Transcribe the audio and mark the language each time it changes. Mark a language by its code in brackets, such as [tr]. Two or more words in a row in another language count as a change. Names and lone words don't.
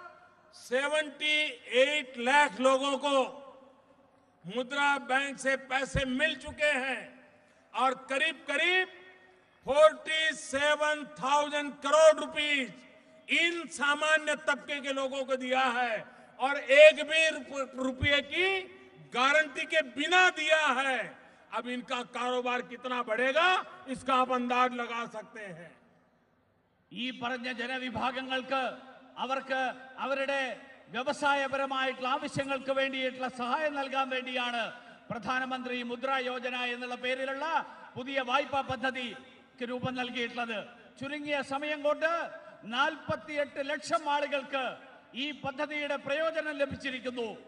[hi] 78 लाख लोगों को मुद्रा बैंक से पैसे मिल चुके हैं, और करीब करीब 47,000 करोड़ रुपीस इन सामान्य तबके के लोगों को दिया है, और एक भी रुपये की गारंटी के बिना दिया है। अब इनका कारोबार कितना बढ़ेगा इसका आप अंदाज लगा सकते हैं। [ml] ഈ പറഞ്ഞ ജനവിഭാഗങ്ങൾക്ക് അവർക്ക് അവരുടെ വ്യവസായപരമായിട്ടുള്ള ആവശ്യങ്ങൾക്ക് വേണ്ടിയിട്ടുള്ള സഹായം നൽകാൻ വേണ്ടിയാണ് പ്രധാനമന്ത്രി മുദ്രാ യോജന എന്നുള്ള പേരിലുള്ള പുതിയ വായ്പാ പദ്ധതിക്ക് രൂപം നൽകിയിട്ടുള്ളത്. ചുരുങ്ങിയ സമയം കൊണ്ട് 48 ലക്ഷം ആളുകൾക്ക് ഈ പദ്ധതിയുടെ പ്രയോജനം ലഭിച്ചിരിക്കുന്നു.